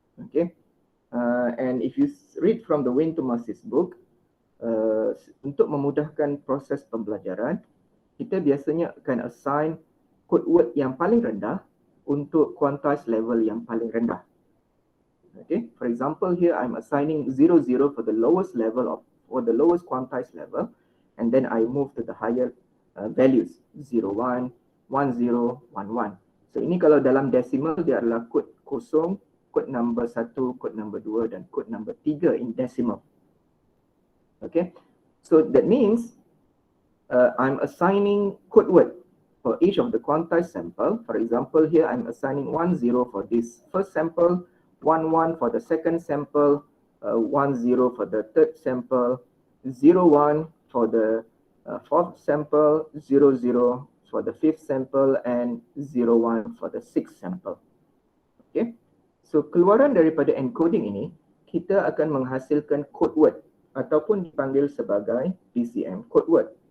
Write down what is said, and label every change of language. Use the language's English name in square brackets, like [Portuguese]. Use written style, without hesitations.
[English] Okay, and if you read from the Win to Masses book, [Malay] untuk memudahkan proses pembelajaran, kita biasanya akan assign code word yang paling rendah untuk quantized level yang paling rendah. [English] Okay, for example, here I'm assigning 00 for the lowest level for the lowest quantized level, and then I move to the higher values 01, 10, 11. [Malay] So ini kalau dalam decimal dia adalah kod 0, kod number 1, kod number 2 dan kod number 3 [English] in decimal. Okay, so that means I'm assigning code word for each of the quantized sample. For example, here I'm assigning 10 for this first sample, 11 for the second sample, 10 for the third sample, 01 for the fourth sample, 00 for the fifth sample, and 01 for the sixth sample. [Malay] Okay, so keluaran daripada encoding ini, kita akan menghasilkan code word ataupun dipanggil sebagai PCM, code word.